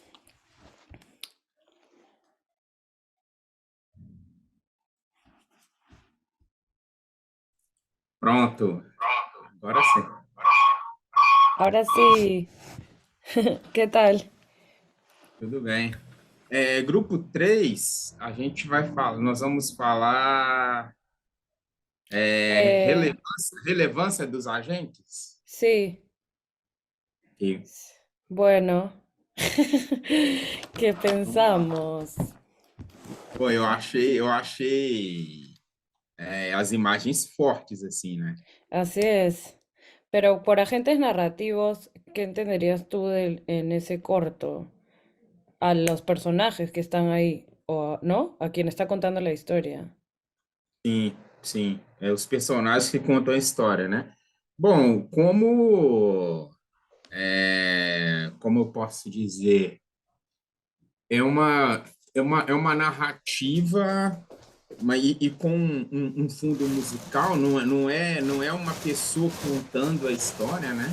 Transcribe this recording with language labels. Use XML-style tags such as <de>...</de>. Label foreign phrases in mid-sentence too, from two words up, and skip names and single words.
<pt>Pronto. Agora sim.</pt> <es>ahora sí. ¿Qué tal?</es> <pt>Tudo bem. Grupo 3, a gente vai falar, nós vamos falar Eh, relevância dos agentes.</pt> <es>sí,</es> <pt>E,</pt> <es>bueno, ¿qué pensamos?</es> <pt>pô, eu achei as imagens fortes, assim, né?</pt> <es>Así es. Pero por agentes narrativos, ¿qué entenderías tú en ese corto? A los personajes que están ahí, o, ¿no? A quien está contando la historia.</es> <pt>Sim, sim. Os personagens que contam a história, né? Bom, como eu posso dizer, é uma, é uma narrativa e com um fundo musical, não é uma pessoa contando a história, né?</pt>